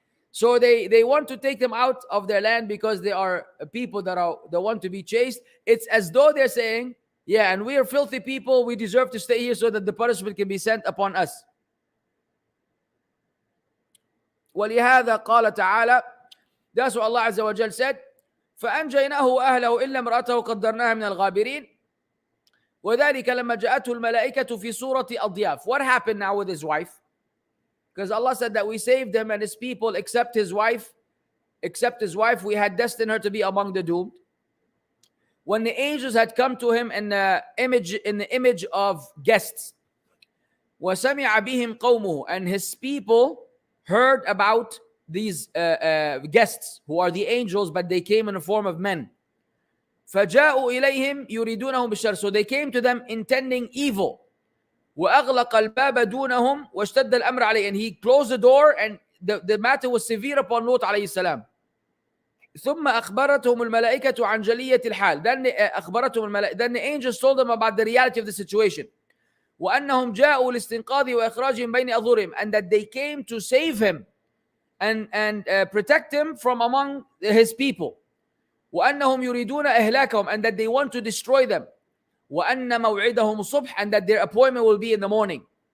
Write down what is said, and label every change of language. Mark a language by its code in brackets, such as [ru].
[en] So they want to take them out of their land because they are people that want to be chaste. It's as though they're saying, yeah, and we are filthy people, we deserve to stay here so that the punishment can be sent upon us. [ar] ولهذا قال تعالى, [en] that's what Allah Azza wa Jal said, [ar] فأنجيناه وأهله إلا امرأته قدرناها من الغابرين وذلك لما جاءته الملائكة في صورة أضياف. [en] What happened now with his wife? Because Allah said that we saved him and his people except his wife. We had destined her to be among the doomed. When the angels had come to him in the image of guests, [ar] وَسَمِعَ بِهِمْ قَوْمُهُ, [en] and his people heard about these guests who are the angels, but they came in the form of men. [ar] فَجَاءُوا إِلَيْهِمْ يُرِيدُونَهُمْ بِالشَّرِّ. [en] So they came to them intending evil. [ar] وَأَغْلَقَ الْبَابَ دُونَهُمْ وَاشْتَدَّ الْأَمْرَ عَلَيْهِ. [en] And he closed the door and the matter was severe upon Lut alayhi salam. [ar] ثم أخبرتهم الملائكة عن جلية الحال. [en] Then the angels told them about the reality of the situation. [ar] وأنهم جاءوا لاستنقاذه وإخراجه من بين أظهرهم, [en] and that they came to save him and protect him from among his people. [ar] وأنهم يريدون إهلاكهم, [en] and that they want to destroy them. [ar] وأن موعدهم الصبح, [en] and that their appointment will be in the morning.